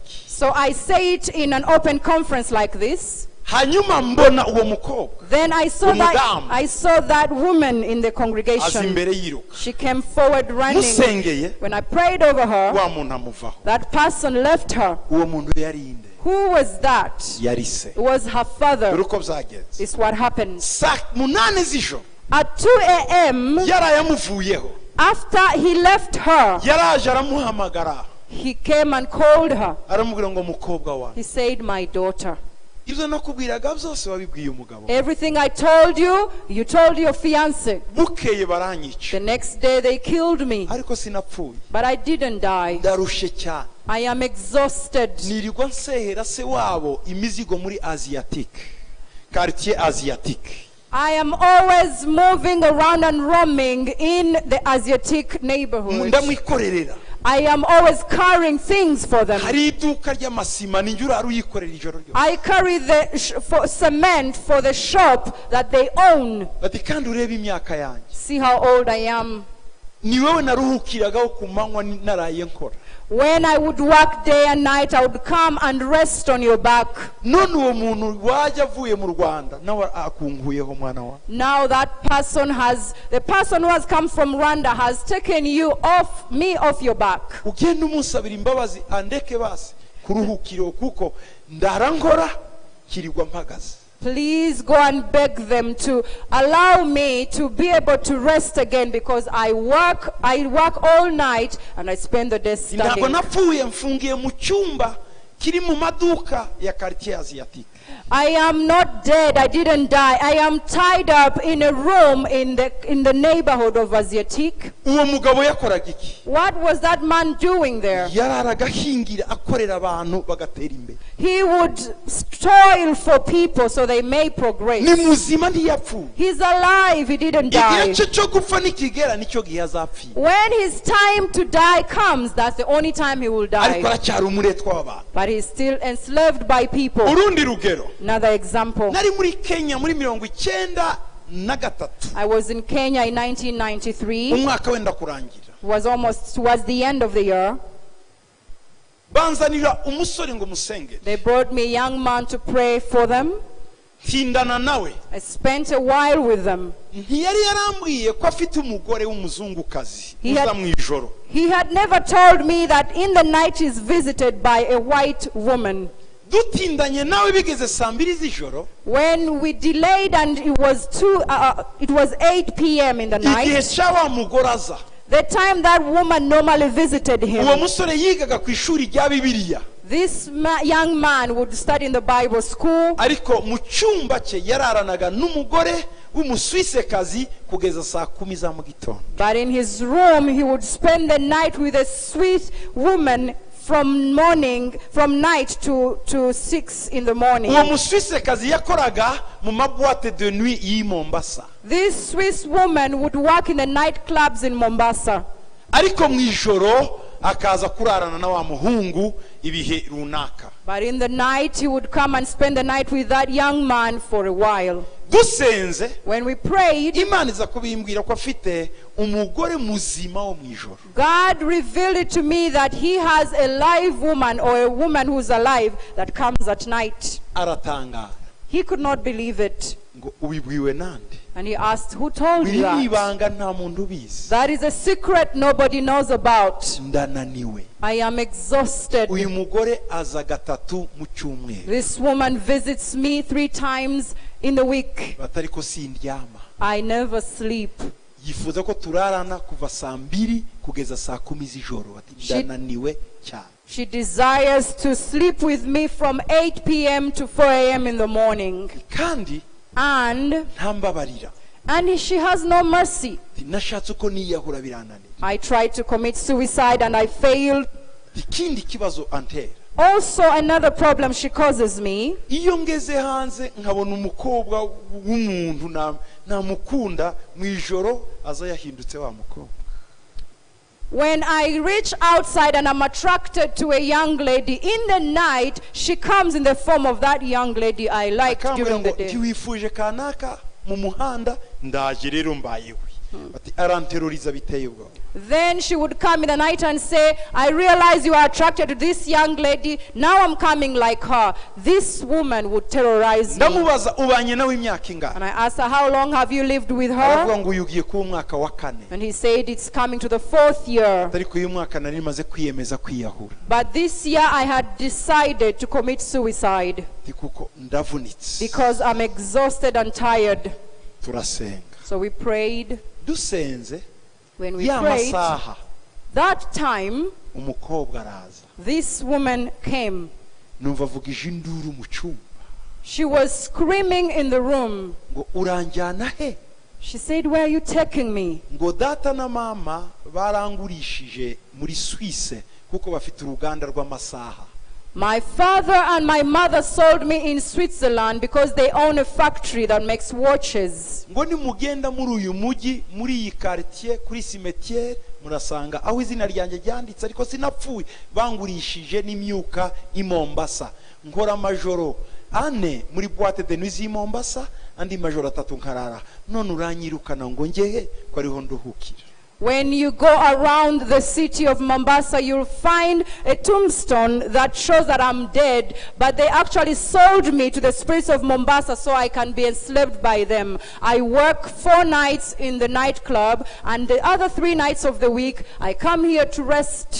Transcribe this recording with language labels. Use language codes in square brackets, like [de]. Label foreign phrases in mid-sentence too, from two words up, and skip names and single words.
[en] So I say it in an open conference like this. Then I saw that woman in the congregation. She came forward running. When I prayed over her, that person left her. Who was that? [rw] yari se. [en] It was her [rw] dore [en] father. [rw] uko byagenze. [en] It's what happened. [rw] saa 8 z'ijoro [en] At 2 a.m., [rw] yarayamuvuyeho, [en] after he left her, [rw] yaraje aramuhamagara [en] he came and called her. [rw] aramubwira ngo mukobwa wanjye, [en] He said, my daughter, [rw] ibyo nakubwiraga byose wabibwiye umugabo, [en] everything I told you, you told your fiancé. [rw] bukeye baranyica, [en] The next day they killed me, [rw] ariko sinapfuye, [en] but I didn't die. [rw] ndarushe cyane, [en] I am exhausted. [rw] nirirwa nsehera se wabo imizigo muri Asiatique, [fr] quartier Asiatique. [en] I am always moving around and roaming in the Asiatic neighborhood. [rw] ndamwikorerera, [en] I am always carrying things for them. [rw] hari iduka ry'amasima ninjye urara uyikorera ijoro ryose. [en] I carry the cement for the shop that they own. [rw] bati kandi urebe imyaka yanjye, [en] See how old I am. [rw] ni wowe naruhukiragaho ku manywa naraye nkora, [en] When I would work day and night, I would come and rest on your back. [rw] none uwo muntu wajya avuye mu Rwanda nawe akunguyeho mwana wa. [en] Now the person who has come from Rwanda has taken me off your back. [rw] ugenda umusabira imbabazi andeke basi kuruhukiro kuko ndara nkora kirirwa mpagaze. [en] Please go and beg them to allow me to be able to rest again, because I work all night and I spend the day [rw] ntabwo [en] studying. [rw] napfuye, mfungiye mu cyumba kiri mu maduka ya [fr] quartier Asiatique. [en] I am not dead. I didn't die. I am tied up in a room in the neighborhood of Asiatique. [rw] uwo mugabo yakoraga iki? [en] What was that man doing there? [rw] yararaga ahingira akorera abantu bagatera imbere. [en] He would toil for people so they may progress. [rw] ni muzima ntiyapfuye, [en] He's alive. He didn't die. [rw] igihe cye cyo gupfa nikigera nicyo gihe azapfira, [en] When his time to die comes, that's the only time he will [rw] ariko [en] die. [rw] aracyari umuretwa w'abantu. [en] But he's still enslaved by people. [rw] urundi rugero, [en] Another example. [rw] nari muri Kenya muri 1993, [en] I was in Kenya in 1993. [rw] umwaka wenda kurangira, [en] It was almost towards the end of the year. [rw] banzanira umusore ngo musengere, [en] They brought me a young man to pray for them. [rw] tindana nawe. [en] I spent a while with them. [rw] ntiyari yarambwiye ko afite umugore w'umuzungukazi [en] He had- [rw] uza mu ijoro. [en] He had never told me that in the night he's visited by a white woman. [rw] dutindanye nawe bigeze saa 2 z'ijoro, [en] When we delayed and it was 8 p.m. in the [rw] igihe [en] night, [rw] cya wa mugore aza, [en] the time that woman normally visited [rw] uwo [en] him, [rw] musore yigaga ku ishuri rya Bibiliya, [en] this young man would study in the Bible school, [rw] ariko mu cyumba cye yararanaga n'umugore w'umuswisekazi kugeza saa 10 za mu gitondo. [en] but in his room he would spend the night with a Swiss woman from night to 6 in the morning. [rw] uwo muswisekazi yakoraga mu [fr] maboîte de nuit [rw] y'i Mombasa, [en] This Swiss woman would work in the nightclubs in Mombasa. [rw] ariko mu ijoro akaza kurarana na wa muhungu ibihe runaka. [en] But in the night, he would come and spend the night with that young man for a while. [rw] dusenze [en] When we prayed, [rw] Imana iza kubimbwira ko afite umugore muzima wo mu ijoro. [en] God revealed it to me that he has a live woman, or a woman who's alive, that comes at night. [rw] aratangara [en] He could not believe it. [rw] ngo ubibwiwe nande? [en] And he asked, who told [rw] biri [en] you that? [rw] ibanga nta muntu ubizi. [en] That is a secret nobody knows about. [rw] ndananiwe. [en] I am exhausted. [rw] uyu mugore aza gatatu mu cyumweru, [en] This woman visits me 3 times in the week. [rw] batari ko sindyama. [en] I never sleep. [rw] yifuza ko turarana kuva saa 2 kugeza saa 10 z'ijoro. ati ndananiwe cyane. [en] She desires to sleep with me from 8 p.m. to 4 a.m. in the morning. [rw] kandi [en] And [rw] ntambabarira. [en] she has no mercy. [rw] nashatse uko niyahura birananiye. [en] I tried to commit suicide and I failed. [rw] ikindi kibazo antera, [en] Also, another problem she causes me. [rw] iyo ngeze hanze nkabona umukobwa w'umuntu namukunda mu ijoro aza yahindutse wa mukobwa. [en] When I reach outside and I'm attracted to a young lady, in the night, she comes in the form of that young lady I liked [rw] akambwira [en] during [rw] ngo [en] the day. [rw] ntiwifuje kanaka mu muhanda, ndaje rero mbayewe. ati aranteroriza biteye ubwoba. [en] Then she would come in the night and say, I realize you are attracted to this young lady. Now I'm coming like her. This woman would terrorize me. [rw] Ndamubaza ubanye nawe imyaka ingana. [en] And I asked her, how long have you lived with [rw] Aravuga [en] her? [rw] ngo yugiye ku mwaka wa 4. [en] And he said, it's coming to the 4th year. [rw] Ariko uyu mwaka nari maze kwiyemeza kwiyahura. [en] But this year I had decided to commit suicide [rw] Kuko ndavunitse. [en] because I'm exhausted and tired. [rw] Turasenga. [en] So we prayed. [rw] Dusenze [en] When we [rw] ya [en] prayed, [rw] masaha [en] that time, [rw] umukobwa araza. [en] this woman came. [rw] Numva avugije induru mu cyumba. [en] She was screaming in the room. [rw] Ngo uranjyana he? [en] She said, where are you taking me? [rw] Ngo data na mama barangurishije muri Suisse kuko bafite uruganda rw'amasaha. [en] My father and my mother sold me in Switzerland because they own a factory that makes watches. [rw] Ngo nimugenda muri uyu mujyi muri iyi quartier kuri cimetière murasanga aho izina ryanjye ryanditse ariko sinapfuye bangurishije n'imyuka i Mombasa. Nkora majoro ane muri [fr] boîte de nuit [rw] i Mombasa andi majoro 3 nkarara none uranyirukana ngo ngehe ko ariho nduhukira. [en] When you go around the city of Mombasa, you'll find a tombstone that shows that I'm dead, but they actually sold me to the spirits of Mombasa so I can be enslaved by them. I work 4 nights in the nightclub, and the other 3 nights of the week, I come here to rest.